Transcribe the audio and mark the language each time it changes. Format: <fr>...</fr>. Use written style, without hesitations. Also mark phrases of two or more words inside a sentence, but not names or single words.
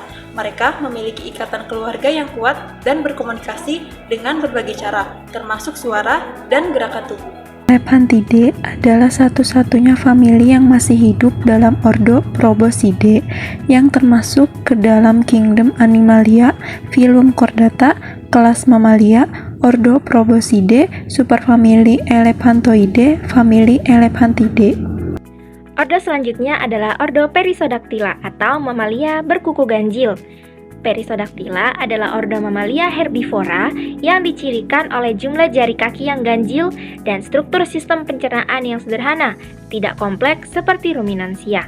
<id>Mereka memiliki ikatan keluarga yang kuat dan berkomunikasi dengan berbagai cara, termasuk suara dan gerakan tubuh. Elephantidae adalah satu-satunya famili yang masih hidup dalam ordo Proboscidae yang termasuk ke dalam kingdom Animalia, phylum Chordata, kelas Mamalia, ordo Proboscidae, superfamili Elephantoidae, famili Elephantidae. Ordo selanjutnya adalah ordo Perissodactyla atau mamalia berkuku ganjil. Perissodactyla adalah ordo mamalia herbivora yang dicirikan oleh jumlah jari kaki yang ganjil dan struktur sistem pencernaan yang sederhana, tidak kompleks seperti ruminansia.</id>